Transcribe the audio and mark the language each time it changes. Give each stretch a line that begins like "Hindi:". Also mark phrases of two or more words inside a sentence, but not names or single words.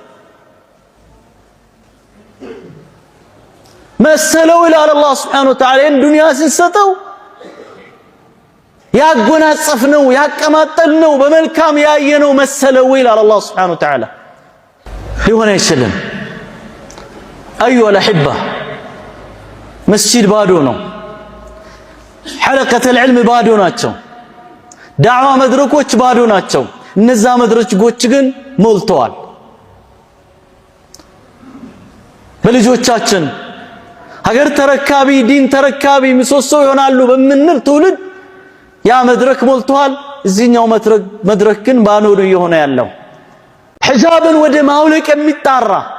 Amharic: መሰለው ይላል አላህ
Arabic: سبحانه وتعالى
Amharic: ዱንያ ሲሰጠው ያጎናጸፍነው ያቀማጠልነው በመልካም ያየነው መሰለው ይላል አላህ
Arabic: سبحانه وتعالى።
Amharic: ሊሆን አይችልም።
Arabic: أيها الأحبة
Amharic: مسجد ባዶ ነው።
Arabic: حلقة العلم
Amharic: ባዶ ናቸው። ዳዕዋ መድረኮች ባዶ ናቸው። እነዛ መድረኮች ግን ሞልተዋል። በልጆቻችን ሀገር ተረካቢ ዲን ተረካቢ ምሰሶ ይሆናሉ በምንል ትውልድ ያ መድረክ ሞልተዋል። እዚህኛው መድረክ ግን ባዶ ነው የሆነ ያለው። ሒጃብን ወደ ማውለቅ የሚጣራ